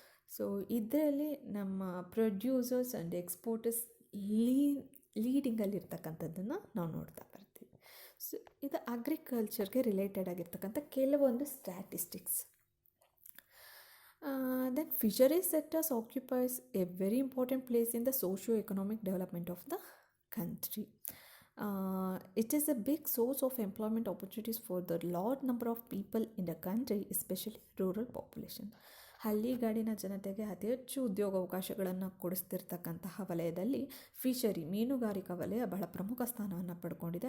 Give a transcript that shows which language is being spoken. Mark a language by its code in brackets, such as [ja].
[kn] So ಇದರಲ್ಲಿ ನಮ್ಮ producers and exporters ಲೀಡಿಂಗಲ್ಲಿರ್ತಕ್ಕಂಥದ್ದನ್ನು ನಾವು ನೋಡ್ತಾ ಬರ್ತೀವಿ. ಸೊ ಇದು ಅಗ್ರಿಕಲ್ಚರ್ಗೆ ರಿಲೇಟೆಡ್ ಆಗಿರ್ತಕ್ಕಂಥ ಕೆಲವೊಂದು statistics. [en] Then fisheries sectors occupies a very important place in the socio economic development of the country. It is a big source of employment opportunities for the large number of people in the country, especially rural population. [kn] ಹಳ್ಳಿಗಾಡಿನ ಜನತೆಗೆ ಅತಿ ಹೆಚ್ಚು ಉದ್ಯೋಗಾವಕಾಶಗಳನ್ನು ಕೊಡಿಸ್ತಿರ್ತಕ್ಕಂತಹ ವಲಯದಲ್ಲಿ ಮೀನುಗಾರಿಕಾ ವಲಯ ಬಹಳ ಪ್ರಮುಖ ಸ್ಥಾನವನ್ನು ಪಡ್ಕೊಂಡಿದೆ.